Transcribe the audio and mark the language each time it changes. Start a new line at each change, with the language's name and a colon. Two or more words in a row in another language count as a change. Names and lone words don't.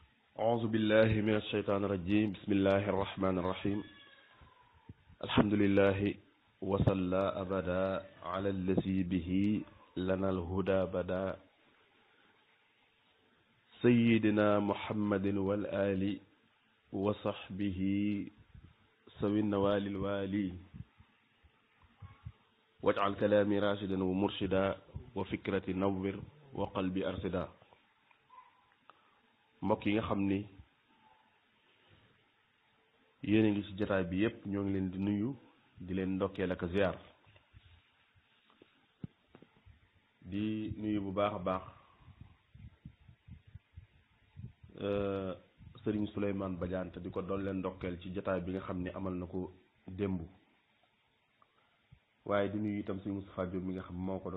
Arabic: أعوذ بالله من الشيطان الرجيم بسم الله الرحمن الرحيم الحمد لله وصلى أبدا على الذي به لنا الهدى بدا سيدنا محمد والآل وصحبه سوي النوال الوالي واجعل كلامي راشدا ومرشدا وفكرتي نور وقلبي أرشدا
Wolof: mbokk yi nga xam ni yéen a ngi ci jotaay bi yépp ñoo ngi leen di nuyu di leen ndokkeel ak ziar di nuyu bu baax a baax Serigne Souleymane Badiane te di ko doon leen ndokkeel ci jotaay bi nga xam ni amal na ko démb waaye di nuyu itam Serigne Moustapha Diop mi nga xam moo ko